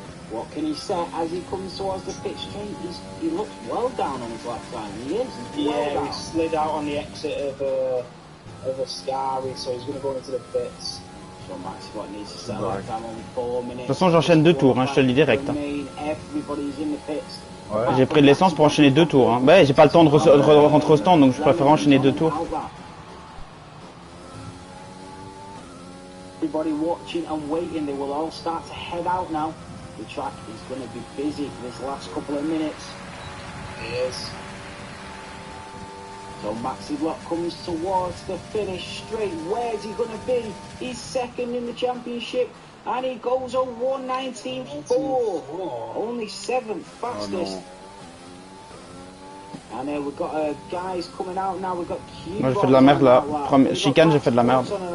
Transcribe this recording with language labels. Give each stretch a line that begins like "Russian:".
English: What can he say as he comes towards the pit straight? He looks well down on his left side. He is. Yeah, he slid out on the exit of Ascari, so he's going to go into the pits. So Max what needs to settle that down only 4 minutes.
French: De toute façon, j'enchaîne 2 tours, hein, je te le dis direct. Hein. J'ai pris de l'essence pour enchaîner 2 tours. Hein. Bah, j'ai pas le temps de rentrer au stand, donc je préfère enchaîner 2 tours.
English: Everybody watching and waiting, they will all start to head out now. The track is going to be busy for this last couple of minutes. It is. So Maxi Block comes towards the finish straight. Where's he going to be? He's second in the championship and he goes a 1:19.4. Only 7th fastest. Oh, and we've got guys coming out now. We've got Q.
French: Moi j'ai fait de la merde là. Chicane, j'ai fait de la merde.